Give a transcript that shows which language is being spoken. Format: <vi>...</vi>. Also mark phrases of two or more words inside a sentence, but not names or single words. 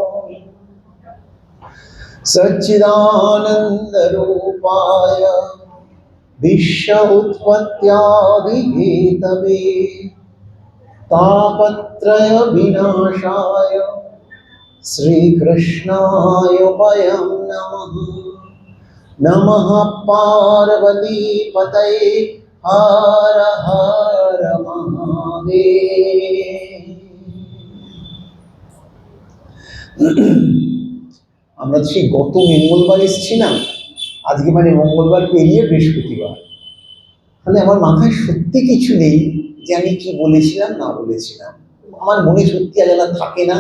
<sa>सच्चिदानंद रूपाय विश्व उत्पत्त्यादिहेतवे तापत्रय विनाशाय श्रीकृष्णाय वयं नमः। नमः पार्वती पतये हर हर महादेव।</sa> <bn>আমরা সেই গত মঙ্গলবার এসেছিলাম, আজকে মানে মঙ্গলবার পেরিয়ে বৃহস্পতিবার। তাহলে আমার মাথায় সত্যি কিছু নেই যে আমি কি বলেছিলাম না বলেছিলাম। আমার মনে সত্যি আলাদা থাকে না।</bn>